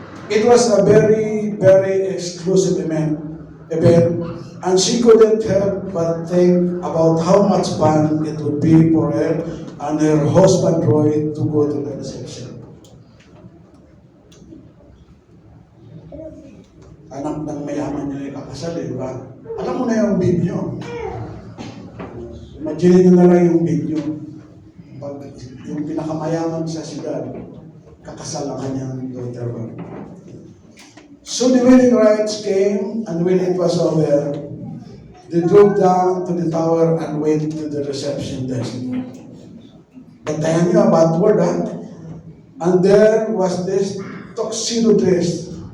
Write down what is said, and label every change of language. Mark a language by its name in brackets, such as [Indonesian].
[English] It was a very, very exclusive event, and she couldn't help but think about how much fun it would be for her and her husband Roy to go to the reception. [Filipino] Anak ng mayaman niya yung kakasal, di ba? Alam mo na yung video. Imagine nyo na lang yung video. Pag yung pinakamayaman sa siyudad, kakasal ang kanyang daughter. [English] So the wedding rites came, and when it was over, they drove down to the tower and went to the reception desk. [Filipino] Bantayan niyo [English] about word, ha? And there was this tuxedo dress